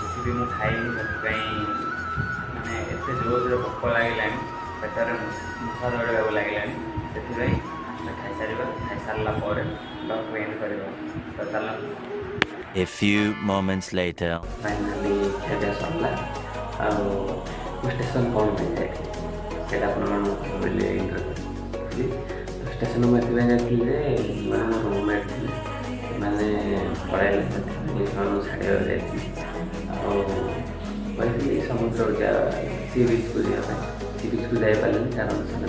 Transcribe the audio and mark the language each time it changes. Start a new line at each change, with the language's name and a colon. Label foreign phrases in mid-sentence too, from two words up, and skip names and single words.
Odia: ବି ମୁଁ ଖାଇନି ସେଥିପାଇଁ ମାନେ ଏତେ ଜୋରରେ ଭୋକ ଲାଗିଲାଣି ପେଟରେ ମୂଷା ଦୌଡ଼ିବାକୁ ଲାଗିଲାଣି ସେଥିପାଇଁ ଖାଇସାରିବା ଖାଇସାରିଲା ପରେ ବ୍ଲଗ୍କୁ ଏଣ୍ଡ କରିବା ତ ଚାଲ
English: A few moments later.
Odia: ଫାଇନାଲି ଖିଆପିଆ ସରିଲା ଆଉ ମୁଁ ଷ୍ଟେସନ୍ କ'ଣ ପାଇଁ ଯାଇଥିଲି ସେଇଟା ଆପଣମାନଙ୍କୁ କହିଲି ଇଣ୍ଟରଭ୍ୟୁ ଷ୍ଟେସନ୍ ମୁଁ ଏଥିପାଇଁ ଯାଇଥିଲି ଯେ ମାନେ ମୋ ରୁମ୍ମେଟ୍ ଥିଲେ ସେମାନେ ପଳାଇଲେ ସେଥିପାଇଁ ସେମାନଙ୍କୁ ଛାଡ଼ିବାକୁ ଯାଇଥିଲି ଆଉ କହିଥିଲି ସମୁଦ୍ରକୁ
English: sea beachକୁ
Odia: ଯିବା ପାଇଁ
English: sea beachକୁ
Odia: ଯାଇପାରିଲିନି କାରଣ ସେମାନେ